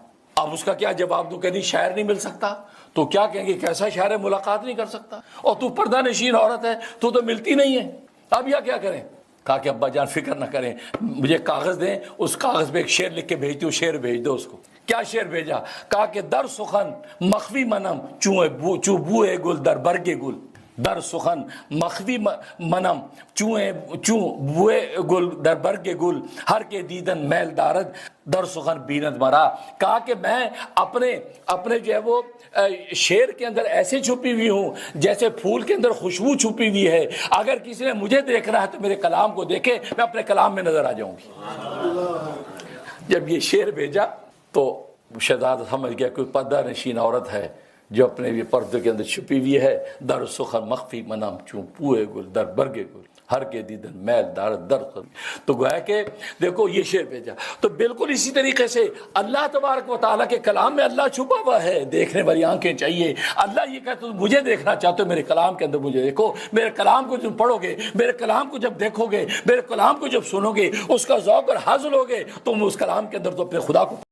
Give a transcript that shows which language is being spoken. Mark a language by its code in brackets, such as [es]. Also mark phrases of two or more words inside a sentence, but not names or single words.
[ur] اب اس کا کیا جواب دوں؟ کہ نہیں شاعر نہیں مل سکتا. تو کیا کہیں گے, کیسا شاعر ہے ملاقات نہیں کر سکتا, اور تو پردہ نشین عورت ہے, تو ملتی نہیں ہے, اب یا کیا کریں؟ کہا کہ ابا جان فکر نہ کریں, مجھے کاغذ دیں, اس کاغذ پہ ایک شعر لکھ کے بھیج دو, شعر بھیج دو اس کو. کیا شعر بھیجا؟ کہا کہ [fa] در سخن مخفی منم چو بوئے گل در برگ گل. در سخن مخفی منم چوں بوئے گل در برگ گل, ہر کے دیدن میل دارد در سخن بیند مرا. [ur] کہا کہ میں اپنے جو ہے وہ شعر کے اندر ایسے چھپی ہوئی ہوں جیسے پھول کے اندر خوشبو چھپی ہوئی ہے. اگر کسی نے مجھے دیکھنا ہے تو میرے کلام کو دیکھے, میں اپنے کلام میں نظر آ جاؤں گی. جب یہ شعر بھیجا تو شہزادہ سمجھ گیا کہ پردہ نشین عورت ہے جو اپنے بھی پردے کے اندر چھپی ہوئی ہے. [fa] در سخن مخفی منم چوں پوئے گل در برگ گل, ہر کے دیدن میل دارد در. [ur] تو گویا کہ دیکھو یہ شعر بھیجا. تو بالکل اسی طریقے سے اللہ [ar] تبارک و تعالیٰ [ur] کے کلام میں اللہ چھپا ہوا ہے, دیکھنے والی آنکھیں چاہیے. اللہ یہ کہتا ہے مجھے دیکھنا چاہتے ہو, میرے کلام کے اندر مجھے دیکھو. میرے کلام کو جب پڑھو گے, میرے کلام کو جب دیکھو گے, میرے کلام کو جب سنو گے, اس کا ذوق اور حاصل ہوگے, تم اس کلام کے اندر تو اپنے خدا کو